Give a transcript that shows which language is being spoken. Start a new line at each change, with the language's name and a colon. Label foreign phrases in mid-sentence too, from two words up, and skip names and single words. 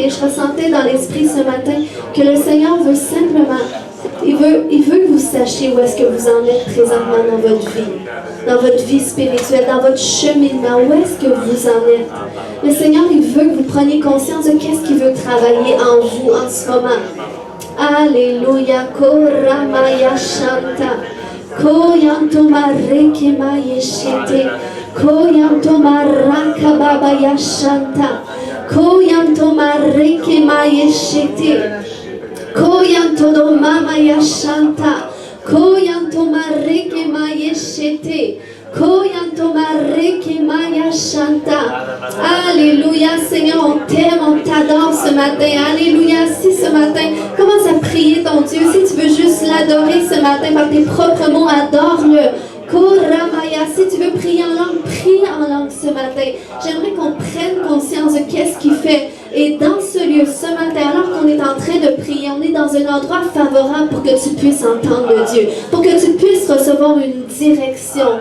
French: Je ressentais dans l'esprit ce matin que le Seigneur veut simplement, il veut que vous sachiez où est-ce que vous en êtes présentement dans votre vie spirituelle, dans votre cheminement, où est-ce que vous en êtes. Le Seigneur, il veut que vous preniez conscience de qu'est-ce qu'il veut travailler en vous en ce moment. Alléluia, Koramaya Shanta, Koyantomareke Shete, Koyantomarakababaya Shanta, Koyantomareke Shete, Koyantodomamaya Shanta, Koyantomareke Shete, Koyantomareke Shanta. Alléluia, Seigneur, on t'aime, on t'adore ce matin. Alléluia, si ce matin, commence à prier ton Dieu. Si tu veux juste l'adorer ce matin par tes propres mots, adore-le. Koramaya, si tu veux prier en langue, prie en langue ce matin. J'aimerais qu'on prenne conscience de qu'est-ce qu'il fait. Et dans ce lieu, ce matin, alors qu'on est en train de prier, on est dans un endroit favorable pour que tu puisses entendre Dieu, pour que tu puisses recevoir une direction.